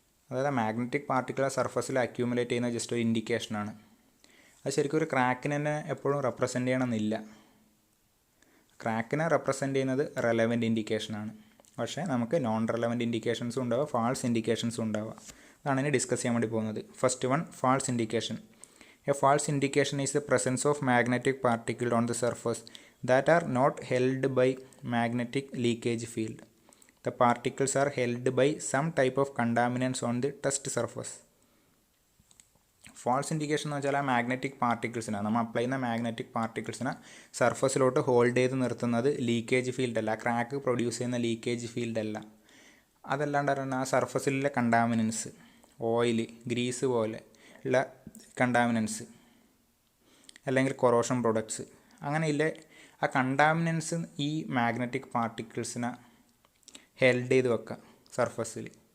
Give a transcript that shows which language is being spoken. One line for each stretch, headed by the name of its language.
Malayalam: അതായത് magnetic particle സർഫസിൽ accumulate ചെയ്യുന്ന ജസ്റ്റ് ഒരു ഇൻഡിക്കേഷനാണ്. അത് ശരിക്കും ഒരു ക്രാക്കിനെ തന്നെ എപ്പോഴും റെപ്രസെൻ്റ് ചെയ്യണമെന്നില്ല. ക്രാക്കിനെ റെപ്രസെൻ്റ് ചെയ്യുന്നത് റെലവൻറ്റ് ഇൻഡിക്കേഷനാണ്. പക്ഷേ നമുക്ക് നോൺ റെലവൻറ്റ് ഇൻഡിക്കേഷൻസും ഉണ്ടാവുക, ഫാൾസ് ഇൻഡിക്കേഷൻസും ഉണ്ടാവുക. അതാണ് ഇനി ഡിസ്കസ് ചെയ്യാൻ വേണ്ടി പോകുന്നത്.
English: First one, false indication. A false indication is the presence of magnetic particles on the surface that are not held by magnetic leakage field. The particles are held by some type of contaminants on the test surface.
Malayalam: False indication എന്ന് വെച്ചാൽ ആ magnetic പാർട്ടിക്കിൾസിനാണ്, നമ്മൾ apply ചെയ്യുന്ന magnetic പാർട്ടിക്കിൾസിനെ സർഫസിലോട്ട് hold ചെയ്ത് നിർത്തുന്നത് leakage field അല്ല, crack produce ചെയ്യുന്ന leakage field അല്ല. അതല്ലാണ്ട് പറഞ്ഞാൽ ആ സർഫസിലെ കണ്ടാമിനൻസ്, ഓയിൽ, ഗ്രീസ് പോലെ ഉള്ള കണ്ടാമിനൻസ് അല്ലെങ്കിൽ കൊറോഷൻ പ്രൊഡക്ട്സ്, അങ്ങനെയില്ല ആ കണ്ടാമിനൻസ് ഈ മാഗ്നറ്റിക് പാർട്ടിക്കിൾസിനെ ഹെൽഡ് ചെയ്ത് വെക്കുക സർഫസിൽ.